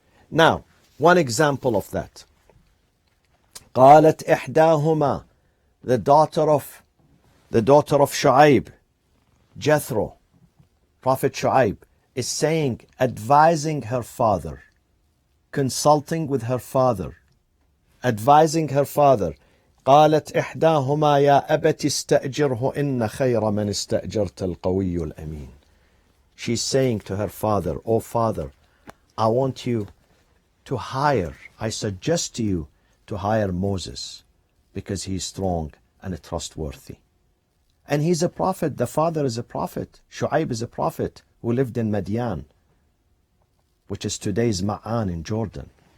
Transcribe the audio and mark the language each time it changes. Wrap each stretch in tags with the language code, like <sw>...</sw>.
<en>Now, one example of that.</en> <ar>قالت إحداهما,</ar> <en>the daughter of Shu'aib, Jethro, Prophet Shu'aib, is saying, advising her father, consulting with her father, advising her father.</en> <ar>قالت إحداهما يا أبت استأجره إن خير من استأجرت القوي الأمين.</ar> <en>She's saying to her father, oh father, I want you to hire, I suggest to you to hire Moses because he's strong and trustworthy. And he's a prophet, the father is a prophet. Shu'aib is a prophet who lived in Madian, which is today's Ma'an in Jordan.</en>